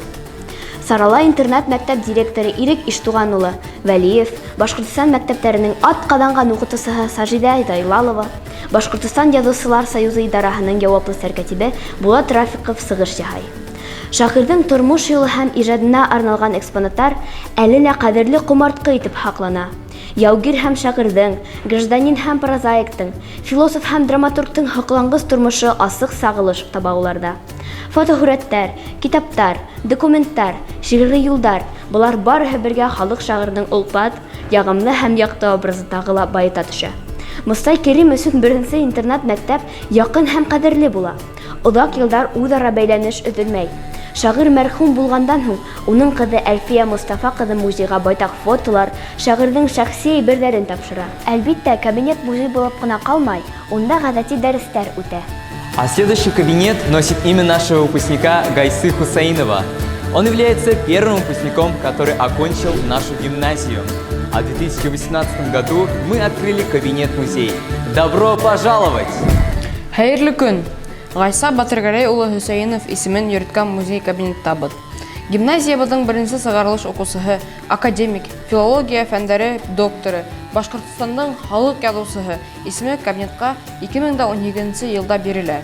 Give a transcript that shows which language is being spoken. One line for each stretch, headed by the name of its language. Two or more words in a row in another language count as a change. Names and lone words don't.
Bashkir: Сарала интернат мәктәп директоры Ирек Иштуган улы Вәлиев, Башкортстан мәктәпләренең атказанган укытучысы Сажида Дайлалова, Башкортстан язучылар союзы идарәһенең яуаплы сәркәтибе Булат Рафиков сыгыш яһай. Шагыйрьнең тормыш юлы һәм иҗатына арналган экспонаттар әле лә кадерле кумартка итеп хаклана. яугир һәм шағирҙың, гражданин һәм прозаиктың, философ һәм драматургтың һоҡланғыс тормошо асыҡ сағылыш таба уларҙа. Фотоһүрәттәр, китаптар, документтар, шиғри юлдар — былар барыһы бергә халыҡ шағирҙың олпат, яғымлы һәм яҡты образы тағы ла байыта төшә. Мостай Кәрим өсөн беренсе интернат-мәктәп яҡын һәм ҡәҙерле була. Оҙаҡ йылдар үҙ-ара бәйләнеш өҙөлмәй. Шағир мәрхүм булғандан һуң, уның ҡыҙы Әлфиә Мостафа ҡыҙы музейға байтаҡ фотолар, шағирҙың шәхси әйберҙәрен тапшыра. Әлбиттә, кабинет музей булып ҡына ҡалмай, унда ғәҙәти дәрестәр үтә.
Russian: А следующий кабинет носит имя нашего выпускника Гайсы Хусаинова. Он является первым выпускником, который окончил нашу гимназию. А в 2018 году мы открыли кабинет-музей. Добро пожаловать!
Bashkir: Хәйерле көн! Гайса Батыргәрәй улы Хөсәйенов исемен йөрөткән музей кабинеттабыҙ. Гимназиябыҙҙың беренсе сығарылыш уҡыусыһы, академик, филология фәндәре докторы, Башҡортостандың халыҡ яҙыусыһы исеме кабинетҡа 2018 йылда бирелә.